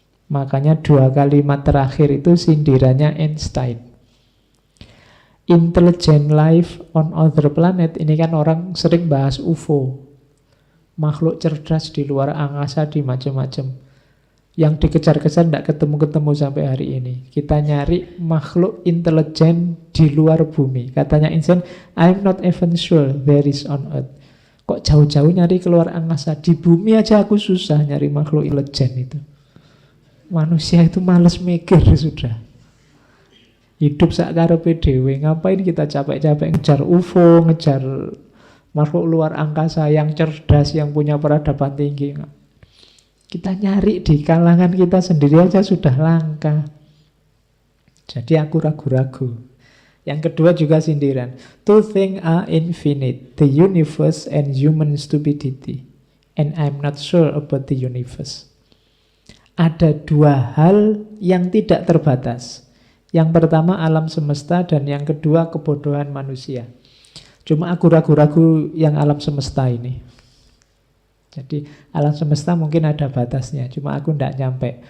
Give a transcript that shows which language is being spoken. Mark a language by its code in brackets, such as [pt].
[id] Makanya 2 kalimat terakhir itu sindirannya Einstein. [en] Intelligent life on other planet, [id] ini kan orang sering bahas UFO, makhluk cerdas di luar angkasa, di macam-macam. Yang dikejar-kejar tidak ketemu-ketemu sampai hari ini. Kita nyari makhluk intelijen di luar bumi. Katanya Einstein, [en] I'm not even sure there is on Earth. [id] Kok jauh-jauh nyari keluar angkasa? Di bumi aja aku susah nyari makhluk intelijen itu. Manusia itu males mikir sudah. Hidup [jv] sakarepe dhewe, [id] ngapain kita capek-capek ngejar UFO, ngejar makhluk luar angkasa yang cerdas, yang punya peradaban tinggi. Kita nyari di kalangan kita sendiri aja sudah langka. Jadi aku ragu-ragu. Yang kedua juga sindiran. [en] Two things are infinite, the universe and human stupidity. And I'm not sure about the universe. [id] Ada 2 hal yang tidak terbatas. Yang pertama alam semesta, dan yang kedua kebodohan manusia. Cuma aku ragu-ragu yang alam semesta ini. Jadi alam semesta mungkin ada batasnya, cuma aku tidak nyampe.